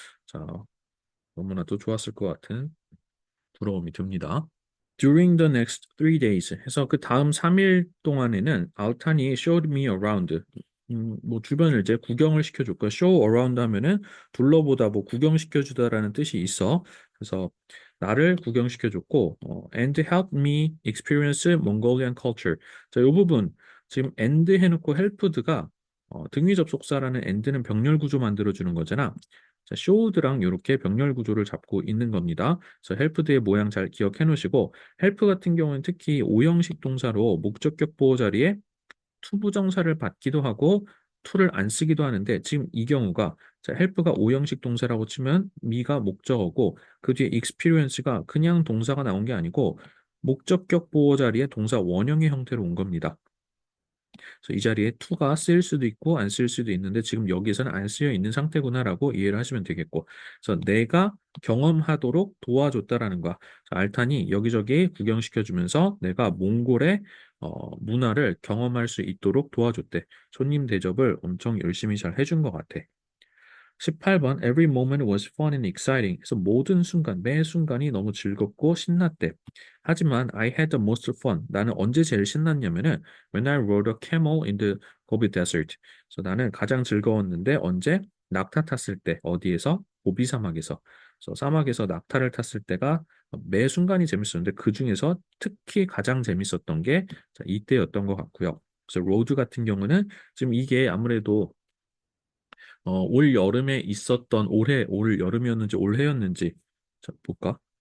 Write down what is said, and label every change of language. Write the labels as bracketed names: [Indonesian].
[Korean] 자, 너무나도 좋았을 것 같은 부러움이 듭니다. [English] During the next 3 days [Korean] 해서 그 다음 3일 동안에는 알탄이 [English] showed me around [Korean] 뭐 주변을 이제 구경을 시켜줬고 show around 하면은 둘러보다 뭐 구경시켜주다라는 뜻이 있어. 그래서 나를 구경시켜줬고 [English] and helped me experience Mongolian culture. [Korean] 자, 이 부분 지금 and 해놓고 helped가 등위 접속사라는 and는 병렬 구조 만들어주는 거잖아. 자, showed랑 이렇게 병렬 구조를 잡고 있는 겁니다. 그래서 helped의 모양 잘 기억해 놓으시고 헬프 같은 경우는 특히 오형식 동사로 목적격 보호 자리에 투부정사를 받기도 하고 투를 안 쓰기도 하는데 지금 이 경우가 자, help가 오형식 동사라고 치면 me가 목적어고 그 뒤에 experience가 그냥 동사가 나온 게 아니고 목적격 보호 자리에 동사 원형의 형태로 온 겁니다. 그래서 이 자리에 to가 쓰일 수도 있고 안 쓰일 수도 있는데 지금 여기서는 안 쓰여 있는 상태구나라고 이해를 하시면 되겠고, 그래서 내가 경험하도록 도와줬다라는 거야. 자, 알탄이 여기저기 구경시켜주면서 내가 몽골의 문화를 경험할 수 있도록 도와줬대. 손님 대접을 엄청 열심히 잘 해준 것 같아. [English] 18번 Every moment was fun and exciting. [Korean] 그래서 모든 순간, 매 순간이 너무 즐겁고 신났대. 하지만 [English] I had the most fun. [Korean] 나는 언제 제일 신났냐면은 [English] When I rode a camel in the Gobi Desert. [Korean] 그래서 나는 가장 즐거웠는데 언제? 낙타 탔을 때. 어디에서? 고비 사막에서. 그래서 사막에서 낙타를 탔을 때가 매 순간이 재밌었는데 그 중에서 특히 가장 재밌었던 게 자, 이때였던 것 같고요. 그래서 로드 같은 경우는 지금 이게 아무래도 올 여름에 있었던 올해 올 여름이었는지 올해였는지 자, 볼까?